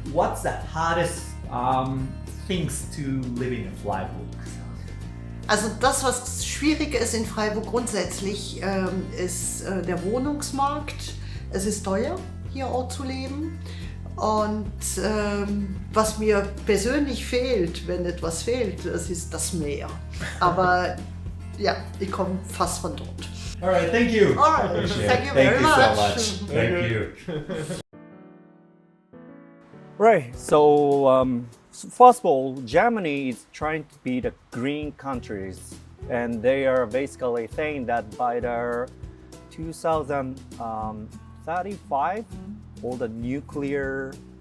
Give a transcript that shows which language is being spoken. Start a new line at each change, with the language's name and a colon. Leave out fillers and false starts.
English: What's the hardest things to live in Freiburg?
German: Also das, was schwierig ist in Freiburg grundsätzlich, ist der Wohnungsmarkt. Es ist teuer, hier auch zu leben. Und was mir persönlich fehlt, wenn etwas fehlt, das ist das Meer. Aber ja, ich komme fast von dort.
English: Alright, thank you. Alright, thank you very much. Thank you. Right. So first of all, Germany is trying to be the green countries, and they are basically saying that by the 2035, all the nuclear.